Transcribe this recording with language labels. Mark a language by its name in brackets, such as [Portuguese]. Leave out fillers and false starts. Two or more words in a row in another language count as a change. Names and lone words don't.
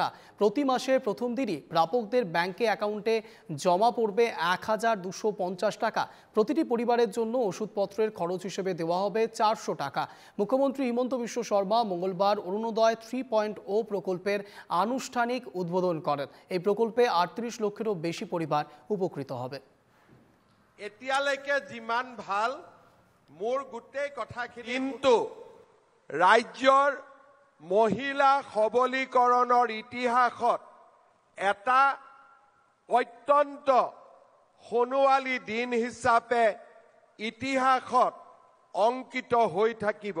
[Bangla] প্রতি মাসে প্রথম দিনই প্রাপকদের ব্যাংকে অ্যাকাউন্টে জমা পড়বে 1250 টাকা। প্রতিটি পরিবারের জন্য ওষুধপত্রের খরচ হিসেবে দেওয়া হবে 400 টাকা। মুখ্যমন্ত্রী হিমন্ত বিশ্ব শর্মা মঙ্গলবার অরুণোদয় 3.0 প্রকল্পের আনুষ্ঠানিক উদ্বোধন করেন। এই প্রকল্পে 38 লক্ষেরও বেশি পরিবার উপকৃত হবে। [Assamese] এতিয়ালৈকে যিমান ভাল মোৰ গোটেই কথাখিনি, কিন্তু ৰাজ্যৰ মহিলা সবলীকৰণৰ ইতিহাসত এটা অত্যন্ত সোণোৱালী দিন হিচাপে ইতিহাসত অংকিত হৈ থাকিব।